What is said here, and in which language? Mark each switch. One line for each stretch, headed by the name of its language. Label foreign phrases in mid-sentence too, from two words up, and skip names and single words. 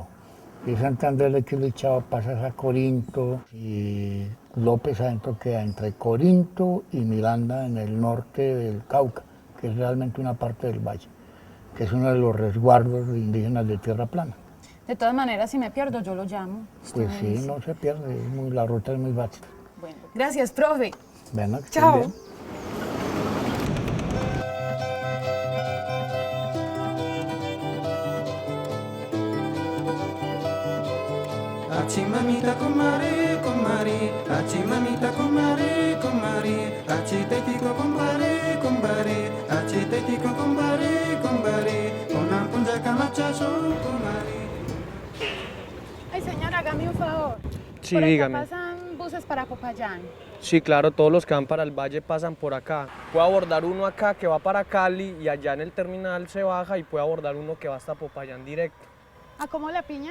Spanish: Y Santander de Quilichao pasas a Corinto y López adentro queda entre Corinto y Miranda en el norte del Cauca, que es realmente una parte del valle, que es uno de los resguardos indígenas de tierra plana. De todas maneras, si me pierdo, yo lo llamo. Usted Pues me sí, dice. no se pierde, la ruta es muy vasta. Bueno, gracias, profe. Bueno, que estés Chao. bien.
Quechua: Achi mamita kumari, kumari, achi mamita kumari, kumari, achi tetiko kumbari, kumbari, achi tetiko kumbari, kumbari, onan punja kamachaso kumari.
Spanish: Ay, señora, hágame un favor. Sí, Por acá dígame. pasan buses para Popayán. Sí, claro, todos los que van para el valle pasan por acá. Puedo abordar uno acá que va para Cali y allá en el terminal se baja y puedo abordar uno que va hasta Popayán directo. ¿A cómo la piña?